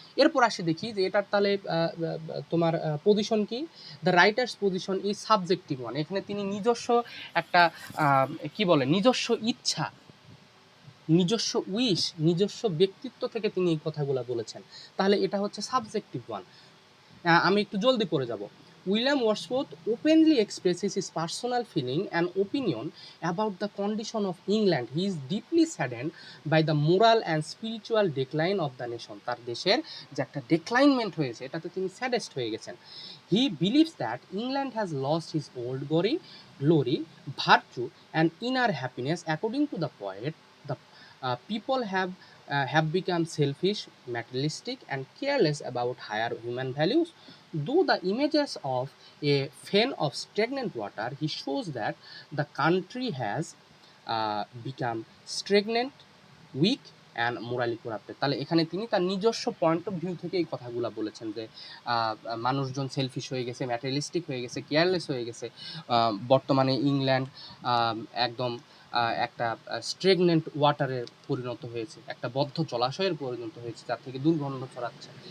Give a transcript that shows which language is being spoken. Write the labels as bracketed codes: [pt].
[bn] এরপর আসি দেখি যে এটার তাহলে তোমার পজিশন কি। [en] The writer's position is subjective one. [bn] এখানে তিনি নিজস্ব একটা কি বলে নিজস্ব ইচ্ছা, নিজস্ব উইশ, নিজস্ব ব্যক্তিত্ব থেকে তিনি এই কথাগুলো বলেছেন, তাহলে এটা হচ্ছে সাবজেক্টিভ ওয়ান। আমি একটু জলদি পড়ে যাব। [en] William Wordsworth openly expresses his personal feeling and opinion about the condition of England. He is deeply saddened by the moral and spiritual decline of the nation. [bn] তার দেশের যে একটা ডেক্লাইনমেন্ট হয়েছে এটাতে তিনি স্যাডেস্ট হয়ে গেছেন। [en] He believes that England has lost his old glory, virtue and inner happiness. According to the poet, the people have become selfish, materialistic and careless about higher human values. Though the images of a fen of stagnant water, he shows that the country has become stagnant, weak and morally corrupted. [bn] তাহলে এখানে তিনি তার নিজস্ব point of view থেকে এই কথাগুলো বলেছেন যে মানুষজন সেলফিশ হয়ে গেছে, ম্যাটেরিয়ালিস্টিক হয়ে গেছে, কেয়ারলেস হয়ে গেছে। বর্তমানে ইংল্যান্ড একদম একটা স্ট্রেগনেন্ট ওয়াটারে পরিণত হয়েছে, একটা বদ্ধ জলাশয়ের পরিণত হয়েছে, যার থেকে দুর্গন্ধ ছড়াচ্ছে।